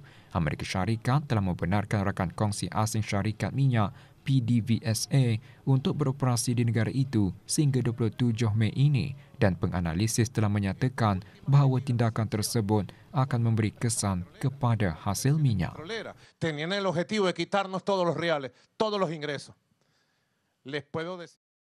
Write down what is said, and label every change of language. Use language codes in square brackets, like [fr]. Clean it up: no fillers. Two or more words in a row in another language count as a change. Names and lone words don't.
[ms] Amerika Syarikat telah membenarkan rakan kongsi asing syarikat minyak PDVSA untuk beroperasi di negara itu sehingga 27 Mei ini dan penganalisis telah menyatakan bahawa tindakan tersebut akan memberi kesan kepada hasil minyak. [es] Tenían el objetivo de quitarnos todos los reales, todos los ingresos. Les puedo decir